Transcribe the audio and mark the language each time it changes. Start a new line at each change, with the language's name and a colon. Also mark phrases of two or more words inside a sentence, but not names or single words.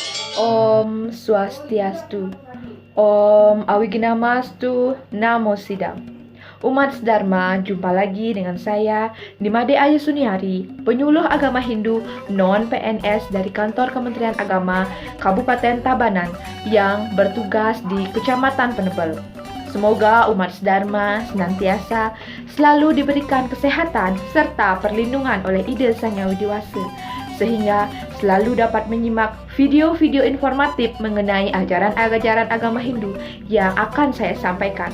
Sanskrit: Om Swastiastu. Om Awiginamastu Namo Sidam.
Indonesian: Umat Dharma, jumpa lagi dengan saya, Nimade Ayu Suniari, penyuluh agama Hindu non-PNS dari kantor Kementerian Agama Kabupaten Tabanan yang bertugas di Kecamatan Penebel. Semoga umat Dharma senantiasa selalu diberikan kesehatan serta perlindungan oleh Ida Sang Yang Widiwasa, sehingga selalu dapat menyimak video-video informatif mengenai ajaran-ajaran agama Hindu yang akan saya sampaikan.